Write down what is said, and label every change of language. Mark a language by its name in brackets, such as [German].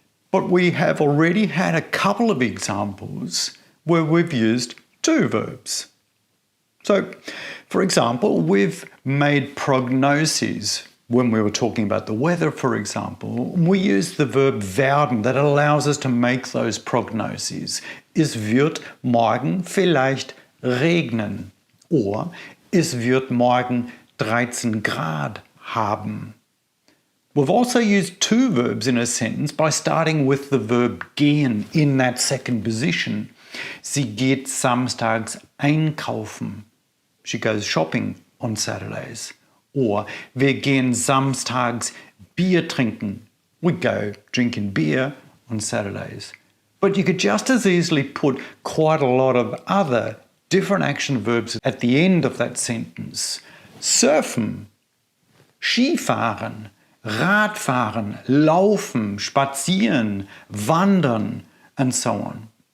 [English] But we have already had a couple of examples where we've used two verbs. So, for example, we've made prognoses. When we were talking about the weather, for example, we used the verb werden that allows us to make those prognoses. [German] Es wird morgen vielleicht regnen. Or es wird morgen 13 Grad haben. [English] We've also used two verbs in a sentence by starting with the verb gehen in that second position. [German] Sie geht samstags einkaufen. [English] She goes shopping on Saturdays. [German] Or wir gehen samstags Bier trinken. [English] We go drinking beer on Saturdays. But you could just as easily put quite a lot of other different action verbs at the end of that sentence. [German] Surfen, Skifahren, Radfahren, laufen, spazieren, wandern, [English] and so on.